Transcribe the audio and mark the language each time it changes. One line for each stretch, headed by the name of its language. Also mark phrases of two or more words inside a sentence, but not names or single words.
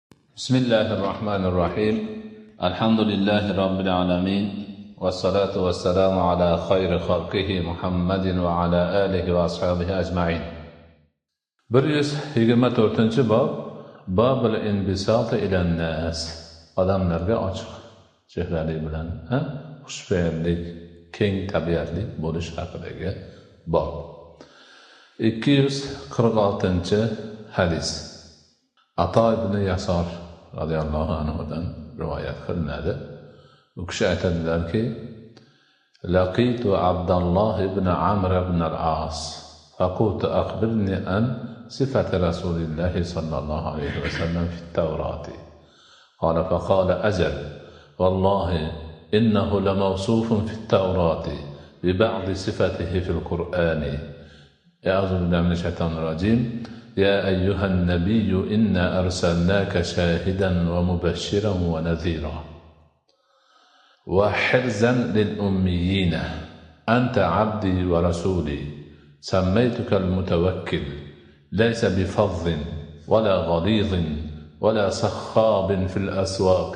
Arabic: بسم الله الرحمن الرحيم الحمد لله رب العالمين والصلاة والسلام على خير خلقه محمد وعلى آله وأصحابه أجمعين
Uzbek: 124 bab
Arabic: باب الانبساط إلى الناس
Uzbek: odamlarga ochiq chehralik bilan xushfe'llik keng tabiatli bo'lish haqidagi bob 246 hadis Ato ibn Yasar radhiyallohu anhudan rivoyat qilinadi. U kishi aytadilarki,
Arabic: لقيت عبد الله بن عمرو بن العاص فقلت أخبرني عن صفة رسول الله صلى الله عليه وسلم في التوراة. قال فقال أجل والله إنه لموصوف في التوراة ببعض صفته في القرآن. أعوذ بالله من الشيطان الرجيم. يا أيها النبي إنا أرسلناك شاهدا ومبشرا ونذيرا وحرزا للأميين أنت عبدي ورسولي سميتك المتوكل ليس بفظ ولا غليظ ولا سخاب في الأسواق